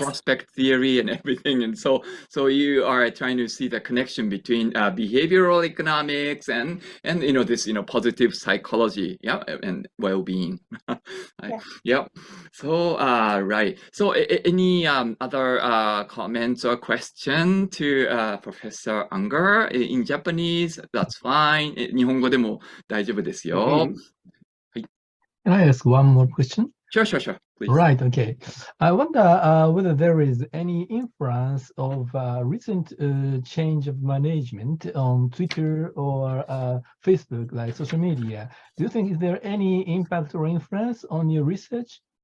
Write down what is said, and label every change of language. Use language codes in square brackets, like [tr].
[en] prospect theory and everything. And so you are trying to see the connection between behavioral economics and this positive psychology, yeah, and well-being. Yeah. So right. So any other comments or question to Professor Unger in Japanese? That's fine. [ja] 日本語でも大丈夫ですよ。 [en] Can I ask one more question? Sure, please. Right, okay. I wonder whether there is any influence of recent change of management on Twitter or Facebook, like social media. Do you think is there any impact or influence on your research?